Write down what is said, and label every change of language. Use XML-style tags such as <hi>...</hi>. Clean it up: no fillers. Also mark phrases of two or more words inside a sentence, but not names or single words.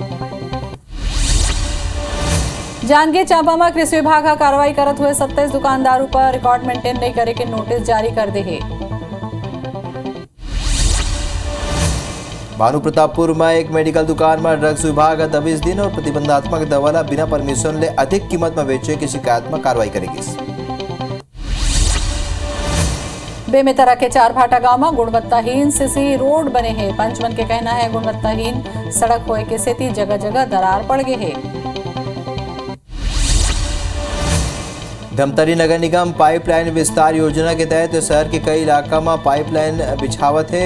<hne>जांजगीर चांपा में कृषि विभाग का कार्रवाई करत हुए 27 दुकानदारों पर</hne> <en>record maintain</en> <hne>नहीं करे के नोटिस जारी कर दे है। भानु प्रतापपुर में एक मेडिकल दुकान में ड्रग्स विभाग दबिश दिन और प्रतिबंधात्मक दवा बिना परमिशन ले अधिक कीमत में बेचे की शिकायत में कार्रवाई करेगी। बेमेतरा के चारभाटा गांव में गुणवत्ताहीन सीसी रोड बने हैं। पंचमन के कहना है गुणवत्ताहीन सड़क होए के सेती जगह जगह दरार पड़ गए है। धमतरी नगर निगम पाइपलाइन विस्तार योजना के तहत शहर के कई इलाका में पाइपलाइन बिछावत है।</hne>